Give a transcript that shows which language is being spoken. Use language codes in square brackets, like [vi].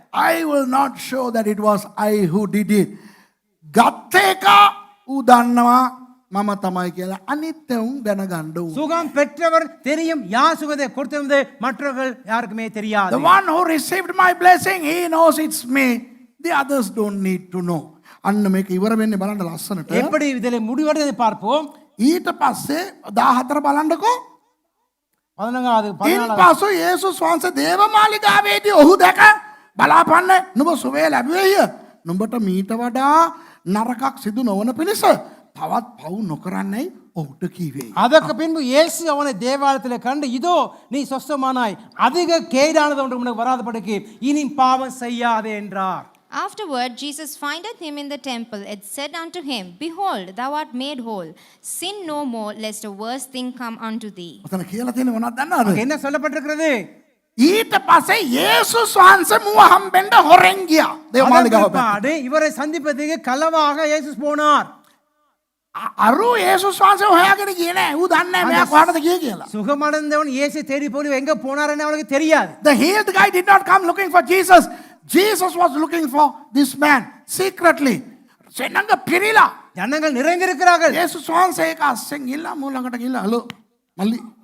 [en] I will not show that it was I who did it. [si] ගත්ත එක ඌ දන්නවා මම තමයි කියලා අනිත් උන් දැනගන්න ඕන. [ta] சுகம் பெற்றவர் தெரியும், யார் சுகத்தை கொடுத்தது மற்றவர்கள் யாருக்குமே தெரியாது. [en] The one who received my blessing, he knows it's me. The others don't need to know. [si] අන්න මේක ඉවර වෙන්නේ බලන්න ලස්සනට. [ta] எப்படி இதிலே முடிவடைவதை பார்ப்போம். [si] ඊට පස්සේ 14 බලන්නකෝ. [ta] 14வது [si] ඉන්පසු යේසුස් වහන්සේ දේවමාලිගාවේදී ඔහු දැක බලාපන්න නුඹ සුවය ලැබුවේය. නුඹට මීට වඩා නරකක් සිදු නොවන පිණිස තවත් පව් නොකරන්නයි ඔහුට කීවේ. [ta] அதற்கு பின்பு இயேசு அவனை தேவாலயத்திலே கண்டு, இதோ நீ சொஸ்தமானாய், அதிக கேடானது ஒன்று உனக்கு வராதபடிக்கு இனி பாவம் செய்யாதே என்றார். [en] Afterward, Jesus findeth him in the temple and said unto him, Behold, thou art made whole. Sin no more, lest a worse thing come unto thee. [si] ඔතන කියලා තියෙන මොනවද දන්නවද? [ta] என்ன சொல்லப்பட்டிருக்கிறது? [si] ඊට පස්සේ යේසුස් වහන්සේ මුව හම්බෙන්න හොරෙන් ගියා. දේවමාලිගාව [ta] பிற்பாடு இவரை சந்திப்பதற்கு களவாக இயேசு போனார். [si] අරු යේසුස් වහන්සේ හොයාගෙන ගියේ නෑ. ඌ දන්නේ නෑ මෙයා කොහටද ගියේ කියලා. [ta] சுகமடைந்தவன் இயேசு தேடி போய் எங்க போனாருன்னு அவனுக்கு தெரியாது. [en] The healed guy did not come looking for Jesus. Jesus was looking for this man secretly. [si] සෙනඟ පිරීලා. [ta] ஜனங்கள் நிறைந்திருக்கிறார்கள். [si] යේසුස් වහන්සේ ඒක අස්සෙන් ගිහලා මූ ළඟට ගිහලා හලෝ මල්ලි.